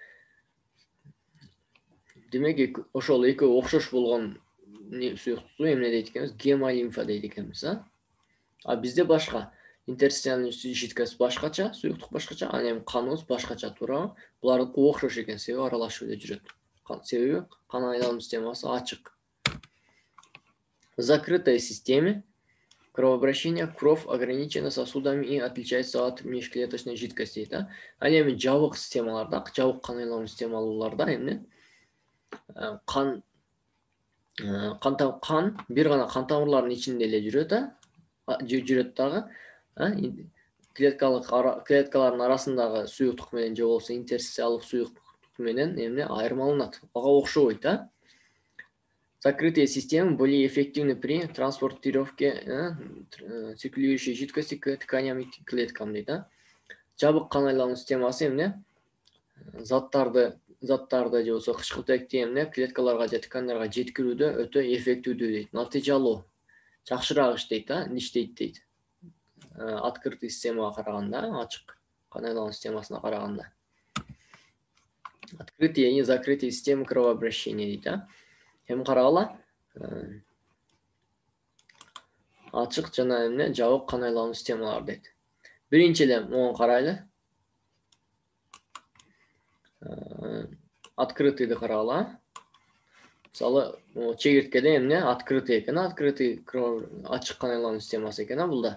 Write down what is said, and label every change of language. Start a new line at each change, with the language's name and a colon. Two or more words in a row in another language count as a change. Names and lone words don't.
Kyrgyz: Демек, ошол экөө окшош болгон суюктукту эмне дейт экенбиз? Гемолимфа дейт экенбиз, А бизде башка.
Russian: Интерстициальный жидкость
Kyrgyz: башкача, суюктук башкача, анан эми каныбыз башкача, туурабы? Булардыкы окшош экен, себеби аралашып эле жүрөт. Себеби кан айлануу системасы ачык.
Russian: В закрытой системе кровообращения кровь ограничена сосудами и отличается от межклеточной жидкости дейт.
Kyrgyz: Ал эми жабык системаларда, жабык кан айлануу системаларда эмне? Кан бир гана кан тамырлардын ичинде эле жүрөт дагы. Клеткалардын арасындагы суюктук менен же болсо интерстициалдык суюктук менен эмне? Айырмаланат. Ага окшобойт,
Russian: Закрытые системы более эффективны при транспортировке циркулирующей жидкости к тканям и клеткам дейт.
Kyrgyz: Жабык кан айлануу системасы эмне? Заттарды же болсо кычкылтекти эмне? Клеткаларга же ткандарга жеткирүүдө өтө эффективдүү дейт. Натыйжалуу, жакшыраак иштейт дейт. Открытый системага караганда, ачык кан айлануу системасына караганда.
Russian: Открытие и закрытие системы кровообращения дейт.
Kyrgyz: Эми карагыла. Ачык жана эмне? Жабык кан айлануу системалар дейт. Биринчиден могу карайлы. Открытыйды карагыла. Мисалы, чегирткеде эмне? Открытый экен, открытый ачык кан айлануу системасы экен, булда.